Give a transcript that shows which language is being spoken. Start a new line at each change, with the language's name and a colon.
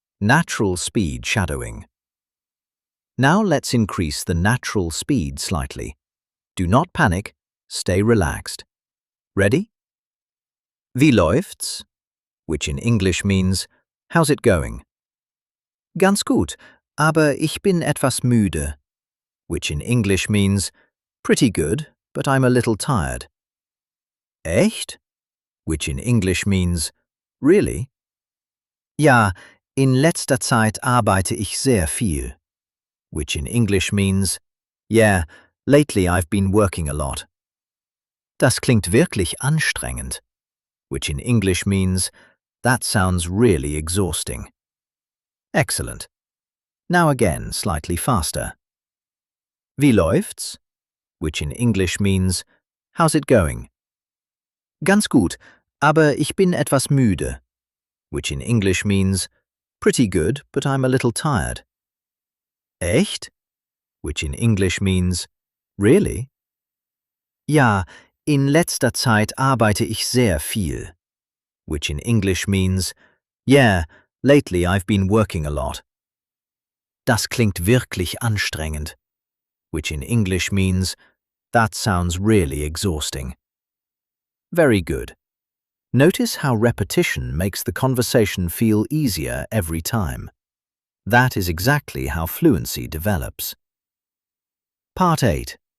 English: Natural speed shadowing. Now let's increase the natural speed slightly. Do not panic, stay relaxed. Ready?
German: Wie läuft's?
English: Which in English means, how's it going?
German: Ganz gut, aber ich bin etwas müde.
English: Which in English means, pretty good, but I'm a little tired.
German: Echt?
English: Which in English means, really?
German: Ja, in letzter Zeit arbeite ich sehr viel.
English: Which in English means, yeah, lately I've been working a lot.
German: Das klingt wirklich anstrengend.
English: Which in English means, that sounds really exhausting. Excellent. Now again, slightly faster.
German: Wie läuft's?
English: Which in English means, how's it going?
German: Ganz gut, aber ich bin etwas müde.
English: Which in English means, pretty good, but I'm a little tired.
German: Echt?
English: Which in English means, really?
German: Ja, in letzter Zeit arbeite ich sehr viel.
English: Which in English means, yeah, lately I've been working a lot.
German: Das klingt wirklich anstrengend.
English: Which in English means, that sounds really exhausting. Very good. Notice how repetition makes the conversation feel easier every time. That is exactly how fluency develops. Part 8.